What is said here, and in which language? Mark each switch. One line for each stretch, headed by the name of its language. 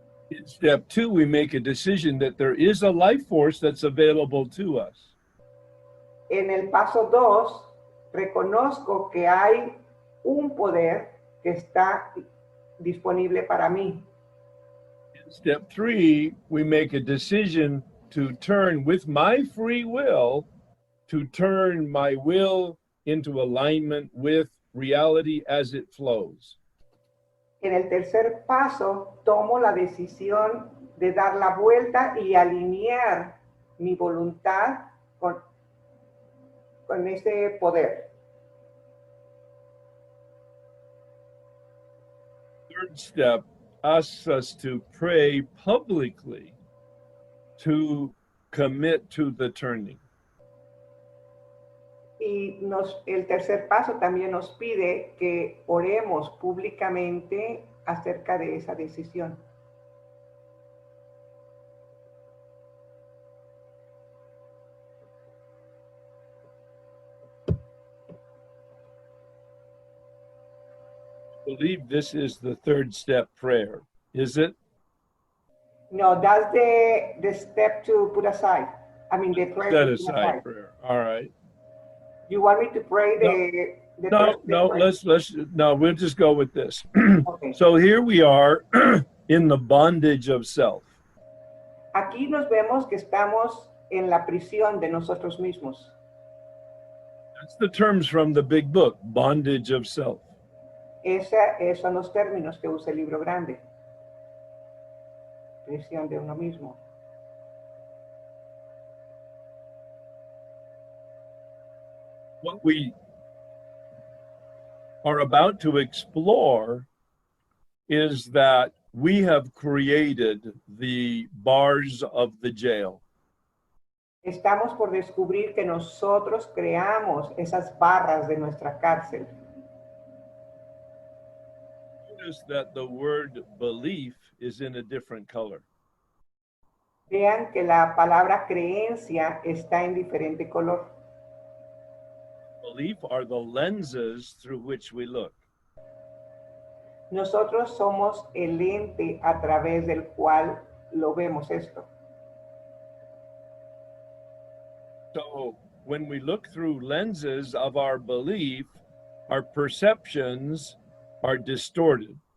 English: In step two, we make a decision that there is a life force that's available to us.
Spanish: En el paso 2, reconozco que hay un poder que está disponible para mí.
English: In step three, we make a decision to turn with my free will, to turn my will into alignment with reality as it flows.
Spanish: En el tercer paso, tomo la decisión de dar la vuelta y alinear mi voluntad con ese poder.
English: Third step asks us to pray publicly to commit to the turning.
Spanish: Y el tercer paso también nos pide que oremos públicamente acerca de esa decisión.
English: I believe this is the third step prayer, is it? No, that's the step to put aside. I mean, the prayer Set to put aside prayer. All right. You want me to pray the No, first we'll just go with this. Okay. So here we are in the bondage of self.
Spanish: Aquí nos vemos que estamos en la prisión de nosotros mismos.
English: That's the terms from the big book, bondage of self.
Spanish: Esos son los términos que usa el libro grande. Prisión de uno mismo.
English: What we are about to explore is that we have created the bars of the jail.
Spanish: Estamos por descubrir que nosotros creamos esas barras de nuestra cárcel.
English: Notice that the word belief is in a different color.
Spanish: Vean que la palabra creencia está en diferente color.
English: Belief are the lenses through which we look.
Spanish: Nosotros somos el lente a través del cual lo vemos esto.
English: So when we look through lenses of our belief, our perceptions are distorted.